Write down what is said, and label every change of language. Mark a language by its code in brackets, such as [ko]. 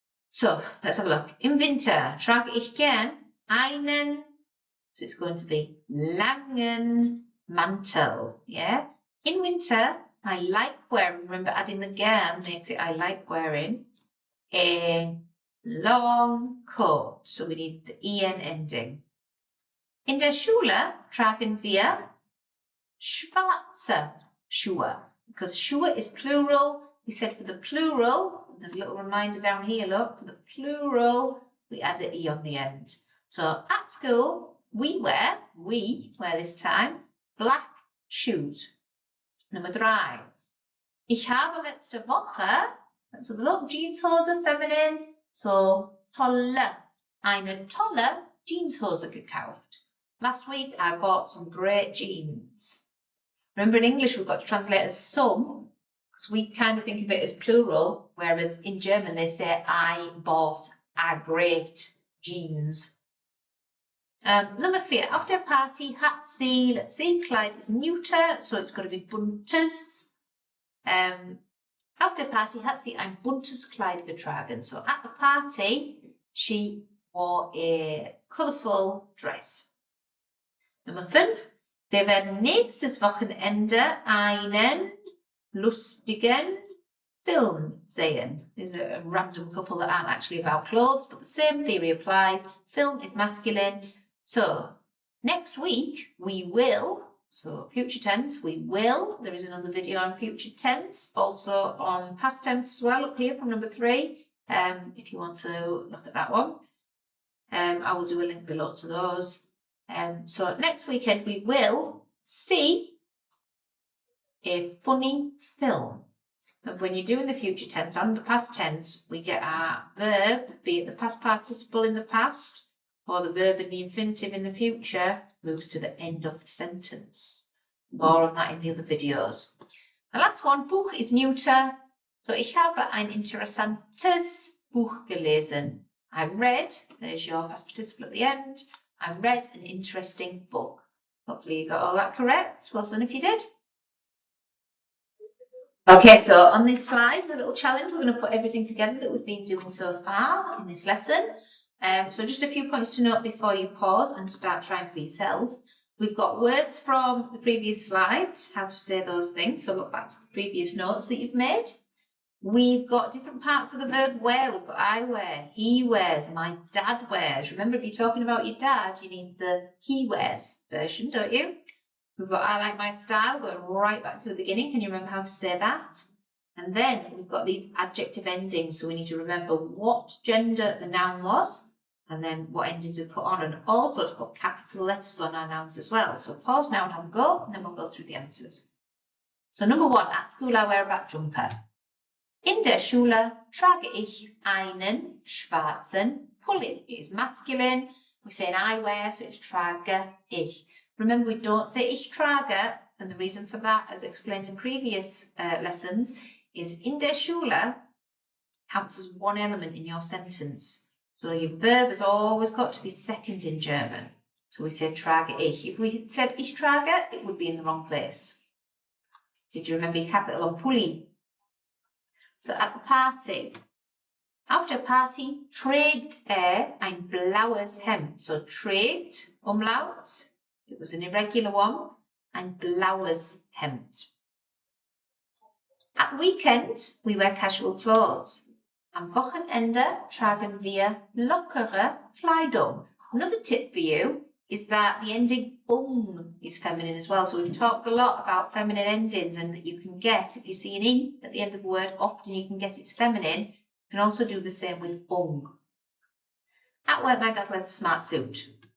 [en] So let's have a look. [de] Im Winter trage ich gern einen, [en] so it's going to be [de] langen Mantel, [en] yeah? In winter, I like wearing, remember adding the gern makes it I like wearing, a long coat, so we need the en ending. [de] In der Schule tragen wir schwarze Schuhe, [en] because Schuhe is plural. We said for the plural, there's a little reminder down here, look, for the plural, we add an E on the end. So at school, we wear this time, black shoes. [de] Nummer 3. Ich habe letzte Woche, [en] let's have a look, [de] Jeanshose, feminine, so eine tolle Jeanshose gekauft. [en] Last week I bought some great jeans. Remember in English we've got to translate as some, because we kind of think of it as plural, whereas in German they say I bought a great jeans. Number 4, [de] auf der Party hat sie, [en] let's see, Kleid is neuter, so it's got to be buntes. [de] Auf der Party hat sie ein buntes Kleid getragen. [en] So at the party, she wore a colourful dress. [de] Nummer 5, wir werden nächstes Wochenende einen lustigen Film sehen. [en] These are a random couple that aren't actually about clothes, but the same theory applies. Film is masculine. So next week we will, so future tense, we will. There is another video on future tense, also on past tense as well up here from number 3, if you want to look at that one. I will do a link below to those. So next weekend we will see a funny film. And when you're doing the future tense and the past tense, we get our verb, be it the past participle in the past, or the verb in the infinitive in the future, moves to the end of the sentence. More on that in the other videos. The last one, Buch is neuter. [de] So ich habe ein interessantes Buch gelesen. [en] I read, there's your past participle at the end, I read an interesting book. Hopefully you got all that correct. Well done if you did. Okay, so on this slide, a little challenge. We're going to put everything together that we've been doing so far in this lesson. So just a few points to note before you pause and start trying for yourself. We've got words from the previous slides, how to say those things. So look back to the previous notes that you've made. We've got different parts of the verb wear. We've got I wear, he wears, my dad wears. Remember, if you're talking about your dad, you need the he wears version, don't you? We've got I like my style, going right back to the beginning. Can you remember how to say that? And then we've got these adjective endings. So we need to remember what gender the noun was, and then what ending to put on, and also to put capital letters on our nouns as well. So pause now and have a go, and then we'll go through the answers. So number 1, at school I wear a black jumper. [de] In der Schule trage ich einen schwarzen Pulli. [en] It is masculine. We say an I wear, so it's trage ich. Remember, we don't say ich trage, and the reason for that, as explained in previous lessons, is in der Schule counts as one element in your sentence. So your verb has always got to be second in German. So we say trage ich. If we said ich trage, it would be in the wrong place. Did you remember your capital on Pulli? So at the party. [de] Auf der Party trägt ein blaues Hemd. [en] So trägt, umlaut. It was an irregular one. [de] Ein blaues Hemd. [en] At the weekend, we wear casual clothes. [de] Am Wochenende tragen wir lockere Kleidung. [en] Another tip for you is that the ending is feminine as well. So we've talked a lot about feminine endings and that you can guess if you see an E at the end of the word, often you can guess it's feminine. You can also do the same with At work, my dad wears a smart suit.